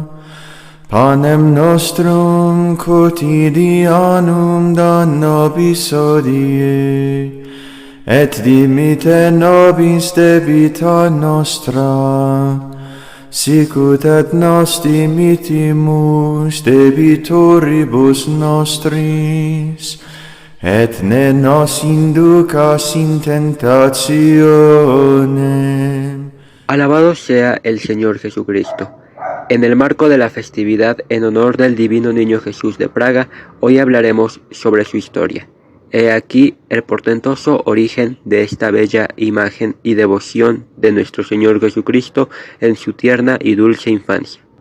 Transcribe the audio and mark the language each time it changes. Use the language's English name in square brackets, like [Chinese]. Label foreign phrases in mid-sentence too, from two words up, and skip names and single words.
[Latin] Panem nostrum quotidianum da nobis hodie, et dimitte nobis debita nostra, sicut et nos dimittimus debitoribus nostris, et ne nos inducas in tentationem. [Spanish] Alabado sea el Señor Jesucristo. En el marco de la festividad en honor del Divino Niño Jesús de Praga, hoy hablaremos sobre su historia. He aquí el portentoso origen de esta bella imagen y devoción de nuestro Señor Jesucristo en su tierna y dulce infancia.